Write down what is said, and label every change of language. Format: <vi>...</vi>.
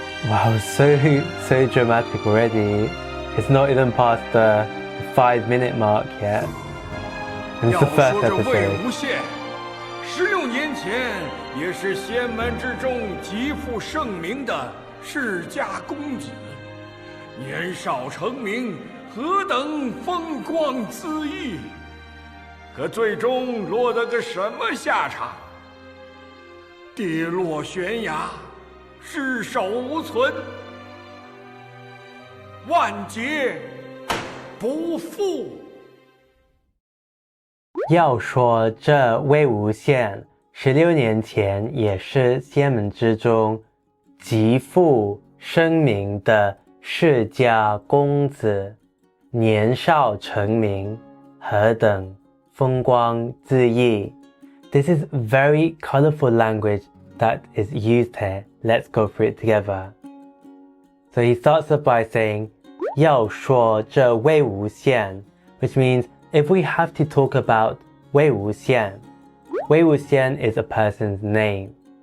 <en>Wow, so dramatic already. It's not even past the 5-minute mark yet. And it's the first</en> <zh>要说这魏</zh> <en>episode.</en> <zh>无羡，16年前也是仙门之中极负盛名的世家公子，年少成名，何等风光恣意！可最终落得个什么下场？跌落悬崖，尸首无存，万劫不复。要说这魏无羡16年前也是仙门之中极负声名的世家公子，年少成名，何等风光恣意。</zh> <en>This is very colorful language that is used here. Let's go through it together. So he starts off by saying</en> <zh>要说这魏无羡,</zh> <en>which means if we have to talk about 魏无羡, 魏无羡 is a person's name.</en>